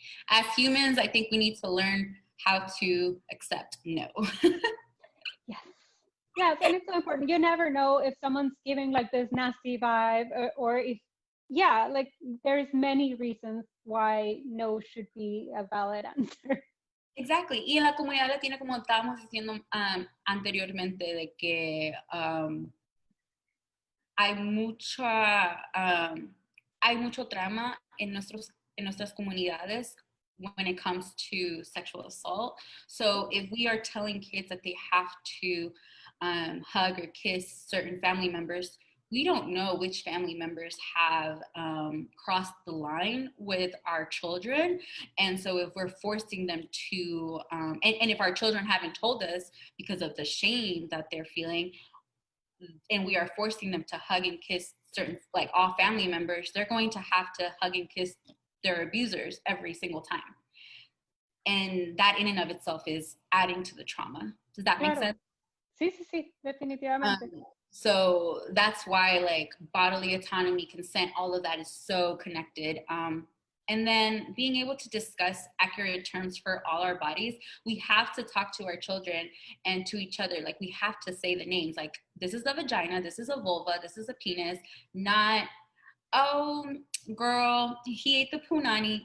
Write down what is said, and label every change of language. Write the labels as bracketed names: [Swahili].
[English] As humans, I think we need to learn how to accept no. Yes, and it's so important. You never know if someone's giving this nasty vibe, or if, there's many reasons why no should be a valid answer. Exactly. [Spanish] Y en la comunidad latina, como estábamos diciendo anteriormente, de que hay mucho trauma en nuestras comunidades [English] when it comes to sexual assault. So if we are telling kids that they have to hug or kiss certain family members, we don't know which family members have crossed the line with our children. And so if we're forcing them to, and if our children haven't told us because of the shame that they're feeling, and we are forcing them to hug and kiss certain, all family members, they're going to have to hug and kiss their abusers every single time. And that in and of itself is adding to the trauma. Does that make [Spanish] Claro. [English] sense? [Spanish] Sí, sí, sí, definitivamente. [English] So that's why like bodily autonomy, consent, all of that is so connected. And then being able to discuss accurate terms for all our bodies, we have to talk to our children and to each other. Like we have to say the names, like this is a vagina, this is a vulva, this is a penis, not, oh girl, he ate the punani.